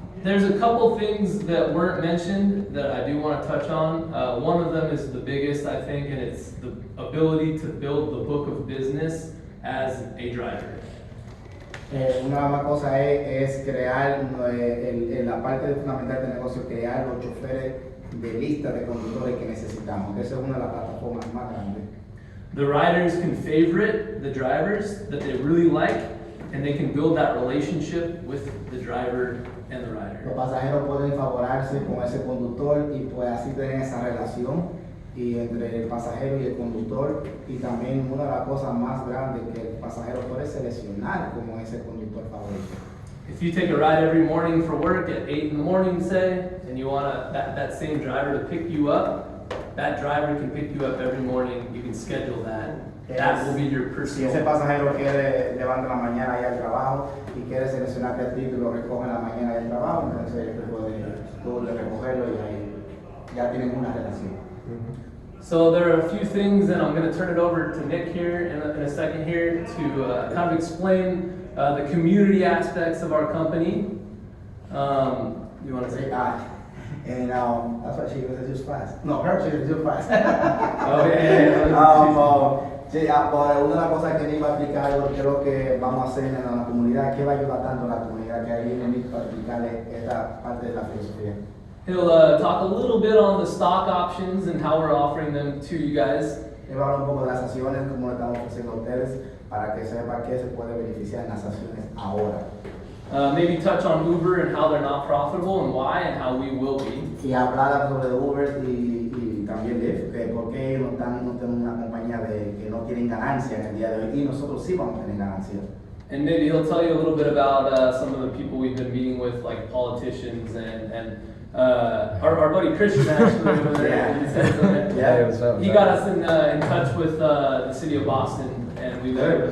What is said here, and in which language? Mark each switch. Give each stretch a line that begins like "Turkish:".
English: There's a couple things that weren't mentioned that I do want to touch on. One of them is the biggest, I think, and it's the ability to build the book of business as a driver.
Spanish: Una más cosa es crear la parte fundamental del negocio, crear los choferes de lista de conductores que necesitamos. Esa es una de las plataformas más grandes.
English: The riders can favorite the drivers that they really like, and they can build that relationship with the driver and the rider.
Spanish: Los pasajeros pueden favorarse con ese conductor y pues así tener esa relación y entre el pasajero y el conductor, y también una de las cosas más grandes que el pasajero puede seleccionar como ese conductor favorito.
English: If you take a ride every morning for work at 8 in the morning, say, and you want that same driver to pick you up, that driver can pick you up every morning. You can schedule that. That will be your
Spanish: Si ese
English: personal.
Spanish: pasajero quiere levantar la mañana y al trabajo y quiere seleccionarte a ti, tú lo recoges en la mañana y al trabajo, entonces tú puedes recogerlo y ahí ya tienen una relación.
English: So there are a few things, and I'm going to turn it over to Nick here in a second here to kind of explain the community aspects of our company. You want to say? And that's why she was just fast. No, her she was just fast. Okay.
Spanish: Sí, pues una de las cosas que Nick va a explicar, yo creo que vamos a hacer en la comunidad, que va a ayudar tanto a la comunidad, que ahí Nick para explicarle esta parte de la filosofía.
English: He'll talk a little bit on the stock options and how we're offering them to you guys.
Spanish: Él va a hablar un poco de las acciones, cómo le estamos ofreciendo a ustedes, para que sepa que se puede beneficiar en las acciones ahora.
English: Maybe touch on Uber and how they're not profitable and why and how we will be.
Spanish: Y hablar sobre Uber y también Lyft, que por qué no tenemos una compañía que no tienen ganancia en el día de hoy y nosotros sí vamos a tener ganancia.
English: And maybe he'll tell you a little bit about some of the people we've been meeting with, like politicians and our buddy Christian actually over there. Yeah. He said that Yeah, what's up? he got us in touch with the city of Boston, and we live